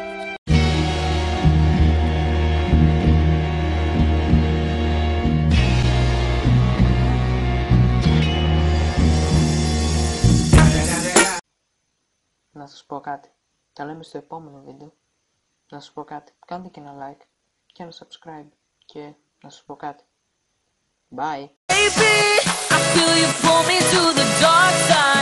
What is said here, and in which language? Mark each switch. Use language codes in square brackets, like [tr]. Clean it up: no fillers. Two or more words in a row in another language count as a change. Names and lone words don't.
[el] Να σας πω κάτι. Τα λέμε στο επόμενο βίντεο. Να σας πω κάτι. Κάντε και ένα like και ένα subscribe. Και να σας πω κάτι. Bye. [en] Baby, I feel you pull me to the dark side.